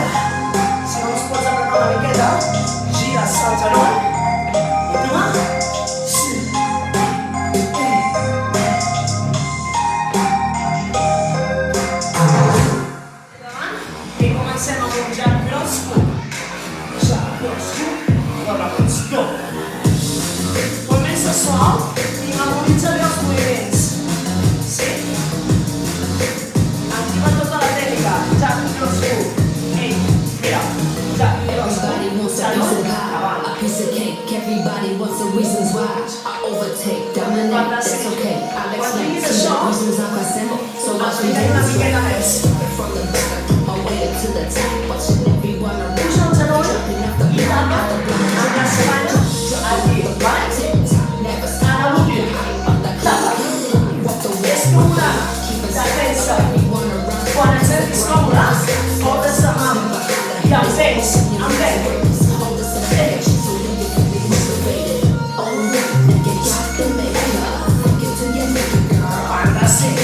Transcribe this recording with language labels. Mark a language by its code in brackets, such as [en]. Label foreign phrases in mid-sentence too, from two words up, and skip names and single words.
[ca] Si no us pots apretar una miqueta, gires al genoll. Última. I comencem amb un [en] jab cross hook. Jab cross hook. [ca] No rebots. Go. Comença suau i memoritza bé els moviments. Sí? Activa tota la tècnica. [en] Jab cross hook. Mira. Jab cross Everybody hook. wants a piece of pie, a piece of cake. Everybody wants the reasons why I overtake, dominate. That's okay. I'll explain. See, the reasons are quite simple. So watch me [ca] Explica una [en] dance [ca] miqueta més. [en] from the back, all the way to the top. Watching everyone around. [ca] Puja el genoll [en] Jumping off the [ca] i [en] block, [ca] tapa [en] off the block. [ca] amb l'espatlla aquí. Vale? [en] Never [ca] Ara l'últim. Tapa. És còmode. Defensa. Quan et sentis còmode, portes la mà i em vens, em vens. Fantàstic.